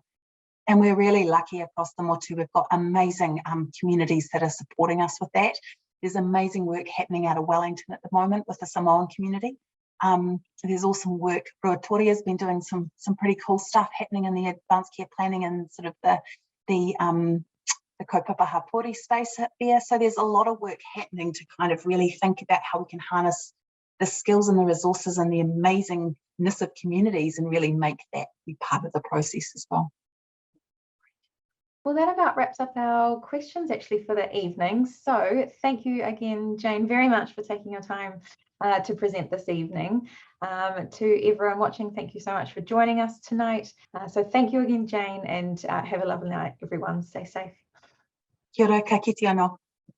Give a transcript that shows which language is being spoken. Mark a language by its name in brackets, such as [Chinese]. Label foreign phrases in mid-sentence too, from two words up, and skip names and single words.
[English] And we're really lucky across the motu. We've got amazing communities that are supporting us with that. There's amazing work happening out of Wellington at the moment with the Samoan community. There's awesome work. Ruatori has been doing some pretty cool stuff happening in the advanced care planning and sort of the [Māori] kaupapa hapori [English] space up there. So there's a lot of work happening to kind of really think about how we can harness the skills and the resources and the amazingness of communities and really make that be part of the process as well. Well, that about wraps up our questions actually for the evening. So thank you again, Jane, very much for taking your time to present this evening. To everyone watching, thank you so much for joining us tonight. So thank you again, Jane, and have a lovely night, everyone. Stay safe. [Māori] Kia ora, ka kite anō.